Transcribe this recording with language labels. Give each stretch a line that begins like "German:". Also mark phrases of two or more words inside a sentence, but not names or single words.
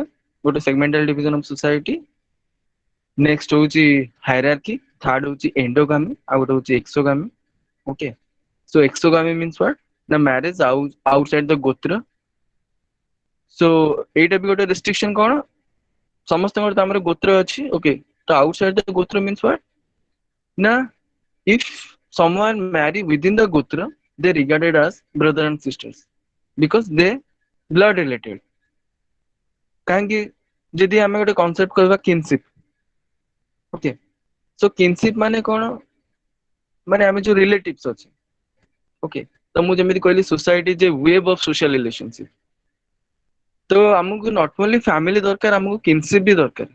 Odia: ଗୋଟେ
English: segmental division of society,
Odia: ନେକ୍ସଟ ହଉଛି ହାଇରାର୍କି, ଥାର୍ଡ ହଉଛି ଏଣ୍ଡୋଗାମୀ, ଆଉ ଗୋଟେ ହଉଛି ଏକ୍ସୋଗାମୀ.
English: okay, so exogamy means what ନା marriage outside the gotra.
Odia: ସୋ ଏଇଟା ବି ଗୋଟେ ରେଷ୍ଟ୍ରିକ୍ସନ. କଣ ସମସ୍ତଙ୍କର ତ ଆମର ଗୋତ୍ର ଅଛି.
English: ଓକେ, ତ outside the gotra means what ନା if someone marry within the gotra, they regarded as brother and sisters because they blood related.
Odia: କାହିଁକି ଯଦି ଆମେ ଗୋଟେ କନସେପ୍ଟ କହିବା କିନସିପ. ଓକେ, ସୋ କିନସିପ ମାନେ କଣ ମାନେ ଆମେ ଯୋଉ ରିଲେଟିଭସ ଅଛି. ଓକେ, ତ ମୁଁ ଯେମିତି କହିଲି ସୋସାଇଟି ଯେ
English: web of social relationship.
Odia: ତ ଆମକୁ
English: not only family
Odia: ଦରକାର, ଆମକୁ କିନସିପ ବି ଦରକାର.